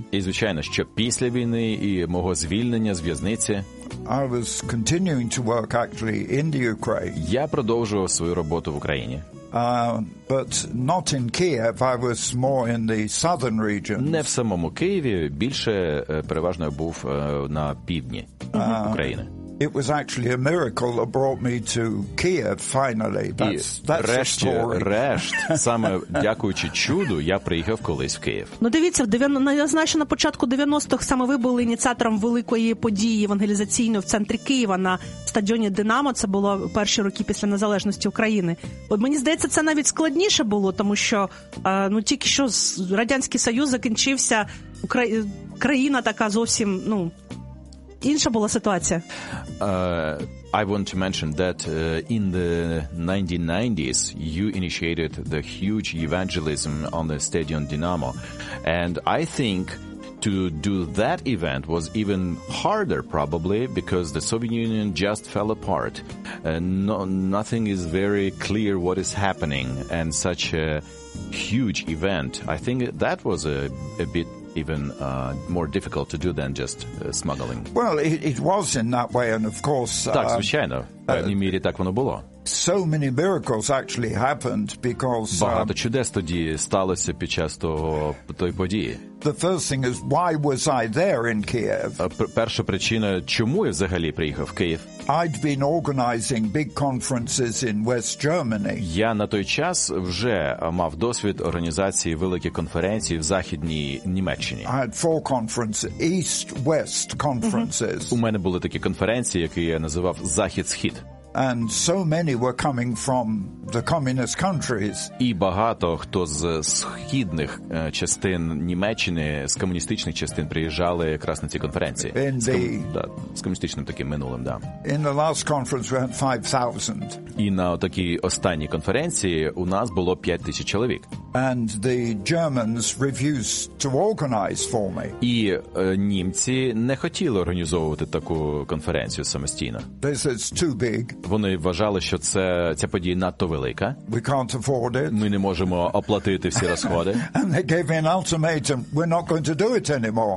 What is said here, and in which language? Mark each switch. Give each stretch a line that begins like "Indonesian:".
Ukrainian: І звичайно, що після війни і мого звільнення з в'язниці.
English: I was continuing to work actually in the Ukraine.
Ukrainian: Я продовжував свою роботу в Україні.
English: But not in Kiev, I was more in the southern region.
Ukrainian: Не в самому Києві, більше переважно був на півдні України.
English: It was actually a miracle that brought me to Kiev finally. That's the story.
Ukrainian: Решт, саме дякуючи чуду, я приїхав колись в Київ. Ну дивіться, на початку 90-х саме ви були ініціатором великої події евангелізаційної в центрі Києва на стадіоні «Динамо». Це було перші роки після незалежності України. От мені здається, це навіть складніше було, тому що тільки що Радянський Союз закінчився, країна така зовсім, ну, інша була ситуація.
English: I want to mention that in the 1990s you initiated the huge evangelism on the Stadion Dinamo, and I think to do that event was even harder, probably, because the Soviet Union just fell apart. Nothing is very clear what is happening, and such a huge event, I think that was a bit even more difficult to do than just smuggling. Well, it was in that way, and of course...
Ukrainian: Так, звичайно. В певній мірі так воно було.
English: So many miracles actually happened because...
Ukrainian: Багато чудес тоді сталося під час тої події.
English: The first thing is, why was I there in Kiev?
Ukrainian: Перша причина, чому я взагалі приїхав в Київ?
English: I'd been organizing big conferences in West Germany.
Ukrainian: Я на той час вже мав досвід організації великих конференцій в Західній Німеччині.
English: I had four conferences, East-West conferences.
Ukrainian: У мене були такі конференції, які я називав Захід-Схід.
English: And so many were coming from the communist countries.
Ukrainian: І багато хто з східних частин Німеччини, з комуністичних частин приїжджали якраз на ці конференції. З комуністичним таким минулим, да.
English: In the last conference we had 5,000.
Ukrainian: І на такій останній конференції у нас було 5,000 чоловік.
English: And the Germans refused to organize for me.
Ukrainian: І німці не хотіли організовувати таку конференцію самостійно.
English: They said it's too big.
Ukrainian: Вони вважали, що ця подія надто велика.
English: We can't afford it.
Ukrainian: Ми не можемо оплатити всі розходи.
English: And they gave me an ultimatum. We're not going to do it anymore.